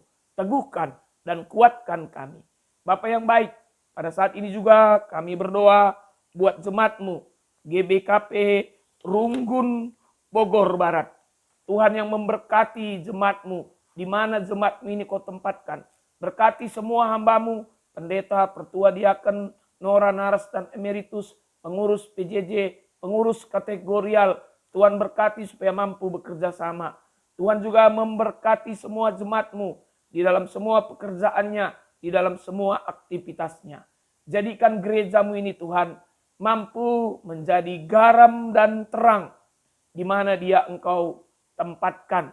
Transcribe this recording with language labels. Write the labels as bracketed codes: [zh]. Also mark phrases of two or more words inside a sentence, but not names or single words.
[id] Teguhkan dan kuatkan kami. Bapa yang baik, pada saat ini juga kami berdoa buat jemaat-Mu, GBKP Runggun Bogor Barat. Tuhan yang memberkati jemaat-Mu, di mana jemaat-Mu ini Kau tempatkan. Berkati semua hamba-Mu, pendeta, pertua diaken, Nora, Naras, dan emeritus, pengurus PJJ, pengurus kategorial. Tuhan berkati supaya mampu bekerja sama. Tuhan juga memberkati semua jemaat-Mu di dalam semua pekerjaannya, di dalam semua aktivitasnya. Jadikan gereja-Mu ini Tuhan mampu menjadi garam dan terang di mana dia Engkau tempatkan.